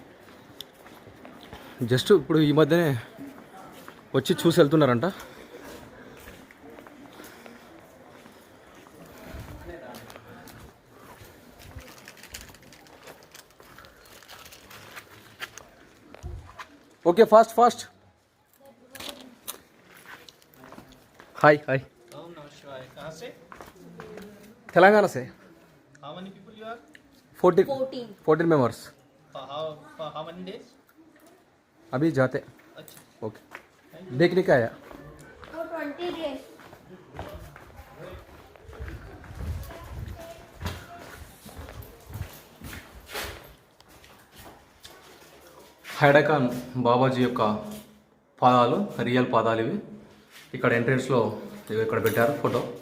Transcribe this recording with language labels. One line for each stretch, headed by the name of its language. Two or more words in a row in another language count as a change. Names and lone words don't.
Telugu: జస్ట్ ఇప్పుడు ఈ మధ్యనే వచ్చి చూసి వెళ్తున్నారంట.
English: okay fast fast.
Hindi: हाय हाय तेलंगाना से.
English: How many people you are? 14 members. For how many days?
Hindi: अभी जाते. ओके देखने का आया.
English: For 20 days.
Telugu: హైడాకాన్ బాబాజీ యొక్క పాదాలు, రియల్ పాదాలు ఇవి. ఇక్కడ ఎంట్రన్స్లో ఇక్కడ పెట్టారు ఫోటో.